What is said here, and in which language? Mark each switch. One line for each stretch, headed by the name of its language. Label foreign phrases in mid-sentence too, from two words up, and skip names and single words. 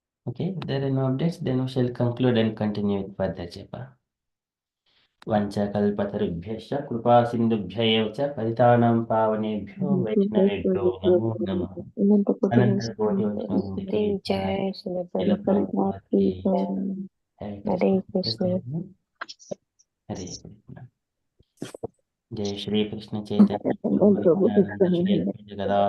English: Okay, if there are no updates, then we shall conclude and continue with further japa.
Sanskrit: వంచకల్పతరుభ్యశ్చ కృపా సింధుభ్య ఏవ చ పతితానాం పావనేభ్యో వైష్ణవేభ్యో నమో నమః. అనంతకోటి వైష్ణవృందకి జయ శ్రీ శిల ప్రభుపాదకి హరే హరే కృష్ణ. కృష్ణ. హరే కృష్ణ. జై శ్రీ కృష్ణ చైతన్య प्रभु నిత్యానంద శ్రీ అద్వైత గదాధర